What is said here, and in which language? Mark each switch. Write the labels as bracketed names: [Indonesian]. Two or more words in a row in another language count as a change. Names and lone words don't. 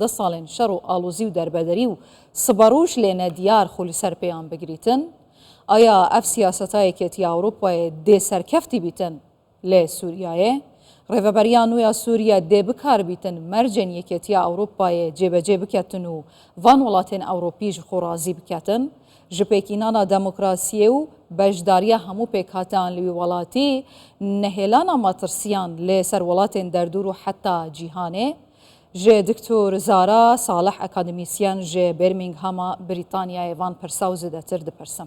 [Kurdish] ساڵێن شەڕ و ئاڵوزی و دەربەدەری و سبەڕوش لێنە دیار خولی سەر پێیان بگریتن ئایا ئەف سیاسەتە یەکێتی ئەوروپایە دێ سەرکەفتی بیتن لێ سووریایە ڕێڤەبەریان نویا سووریا دێ بکاربیتن مەرجێن یەکێتیە ئەوروپایە جێبەجێ بکەتن و ڤان وڵاتێن ئەوروپیش خۆڕازی بکەتن ji pêkînana demokrasiyê û bejdariya hemû pêkhatiyan li wî welatî nehêlana matirsiyan lê ser welatên derdûr û heta cîhanê ji Diktor Zara Salih akademîsyen ji Birminghama Brîtanyayê van pirsa û zêdetir dipirsim.